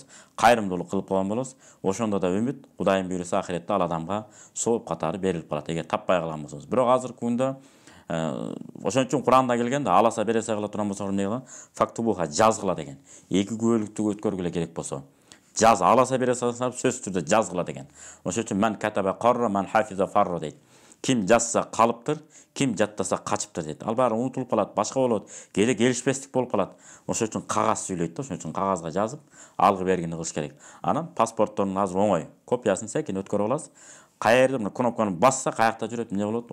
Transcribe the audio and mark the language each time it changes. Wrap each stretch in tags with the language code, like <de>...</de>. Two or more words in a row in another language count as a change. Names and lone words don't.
<ky>Кайрымдуулук кылып койгон болосуз. Ошондо да үмүт, Кудайым буйруса ахиретте ал адамга сооп катары берилип калат, эгер таппай калган болсоңуз. Бирок азыркы күндө ошон үчүн Куранда келгенде аласа бересе кыла турган болсоңор эмне кылган? Фактубуха жазгыла деген. 2 күбөлүктү өткөргүлө керек болсо. Жаз аласа бересе сөзсүз түрдө жазгыла деген. Ошон үчүн</ky> <ar>من كتب قرّ، من حفظ فرّ</ar> <ky>дейт. Ким жазса калыптыр, ким жаттаса качыптыр дейт. Ал баары унутулуп калат, башка болот, кээде келишпестик болуп калат. Ошон үчүн кагаз сүйлөйт да, ошон үчүн кагазга жазып, алгы бергени кылыш керек. Анан паспорттон азыр оңой. Копиясын секин өткөрүп аласыз. Каерде мына кнопканы басса, каякта жүрөт, эмне болот?</ky>